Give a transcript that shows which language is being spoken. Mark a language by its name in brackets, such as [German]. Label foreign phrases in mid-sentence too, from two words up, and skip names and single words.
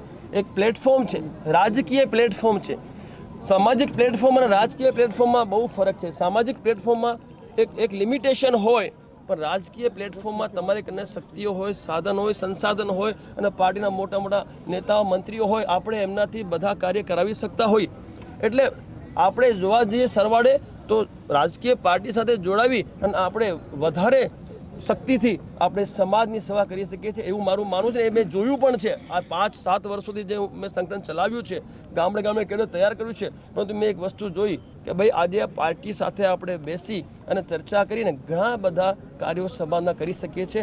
[Hindi] एक प्लेटफॉर्म है, राजकीय प्लेटफॉर्म है। सामाजिक प्लेटफॉर्म और राजकीय प्लेटफॉर्म में बहुत फरक है। [Gujarati] સામાજિક પ્લેટફોર્મ મેં એક લિમિટેશન હોય, પર રાજકીય પ્લેટફોર્મ મેં તમારે કને શક્તિઓ હોય, સાધન હોય, સંસાધન હોય અને પાર્ટીના મોટા મોટા નેતાઓ મંત્રીઓ હોય, આપણે એમનાથી બધા કાર્ય કરાવી શકતા હોય। એટલે આપણે જોવા જઈએ સરવાળે તો રાજકીય પાર્ટી સાથે જોડાવી અને આપણે વધારે શક્તિથી આપણે સમાજની સેવા કરી શકીએ છીએ એવું મારું માનવું છે. એ મેં જોયું પણ છે. આ 5-7 વર્ષોથી જે મેં સંગઠન ચલાવ્યું છે, ગામડે ગામડે કેડર તૈયાર કર્યું છે, પરંતુ મેં એક વસ્તુ જોઈ કે ભાઈ આજે આ પાર્ટી સાથે આપણે બેસી અને ચર્ચા કરીને ઘણા બધા કાર્યો સમાજના કરી શકીએ છીએ.